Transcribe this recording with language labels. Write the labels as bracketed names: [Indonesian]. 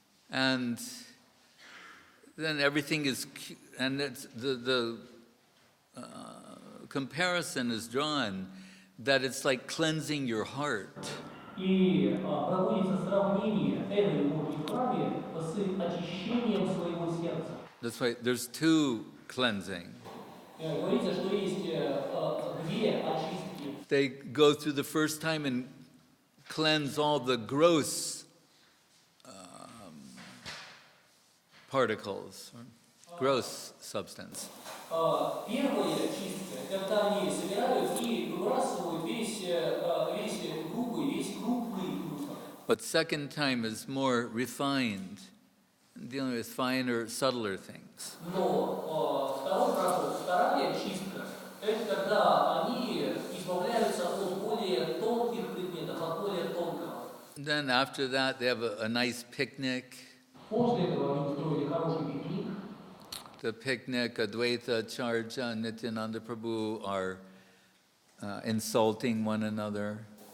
[English] And then everything is, and it's the comparison is drawn that it's like cleansing your heart. [Russian] И проводится сравнение этой любови в храме с очищением своего сердца. [English] That's why there's two cleansing. [Russian] Говорится, что есть две очистки. [English] They go through the first time and cleanse all the gross particles, gross substance. [Russian] Первая чистка, когда они собирают и выбрасывают весь грубый, весь крупный мусор. [English] But second time is more refined, dealing with finer, subtler things. [Russian] Но вторая чистка, это когда они избавляются от более тонких предметов, от более тонкого. [English] Then after that, they have a nice picnic. [Russian] После этого они устроили хороший пикник. [English] The picnic, Advaita, Charja, and Nityananda Prabhu are insulting one another.